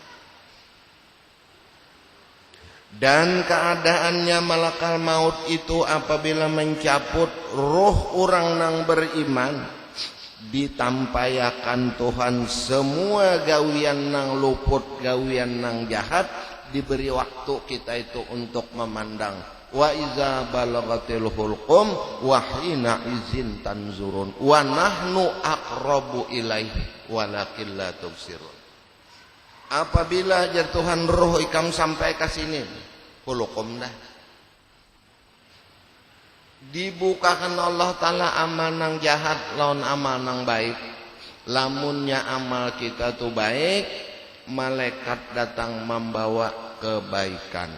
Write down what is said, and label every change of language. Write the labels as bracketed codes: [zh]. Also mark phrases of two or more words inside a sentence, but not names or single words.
[bjn] Dan keadaannya malakal maut itu apabila mencabut roh orang nang beriman, ditampayakan Tuhan semua gawian nang luput, gawian nang jahat, diberi waktu kita itu untuk memandang. [ar] وإذا بلغت الحلقوم وحينئذ تنظرون ونحن أقرب إليه ولكن لا تبصرون. [bjn] Apabila jar Tuhan roh ikam sampai ke sini, hulqum dah dibukakan Allah Ta'ala amal nang jahat lawan amal nang baik. Lamunnya amal kita tuh baik, malaikat datang membawa kebaikan.